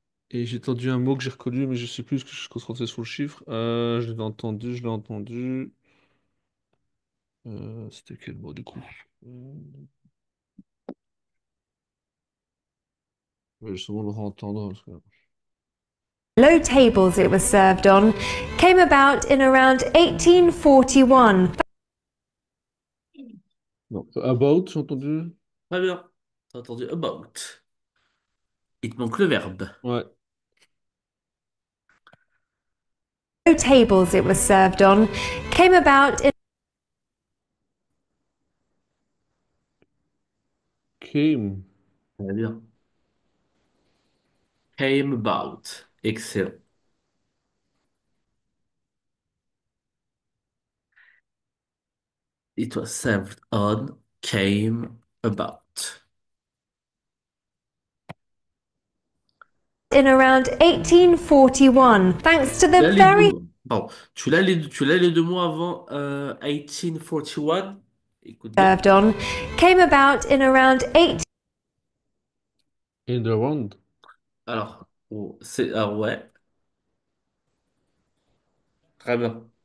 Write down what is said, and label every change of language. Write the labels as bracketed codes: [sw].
[fr] Et j'ai entendu un mot que j'ai reconnu, mais je sais plus ce que je suis concentré sur le chiffre. Je l'ai entendu, je l'ai entendu. C'était quel mot du coup? Je vais souvent le entendre. [en] Low tables it was served on came about in around 1841. [fr] Non, about, j'ai entendu. Très bien. T'as entendu about. Il te manque le verbe. Ouais. [en] Low tables it was served on came about in Ok. Came. [fr] Très bien. [en] Came about. Excellent. It was served on, came about. In around 1841, thanks to [fr] Tu [en] the [fr] l'as les [en] very [fr] deux, pardon. Tu l'as les deux mots avant 1841. Écoute bien. [en] served on, came about in around 18. In the round. [fr] Alors, oh, ouais, très bien.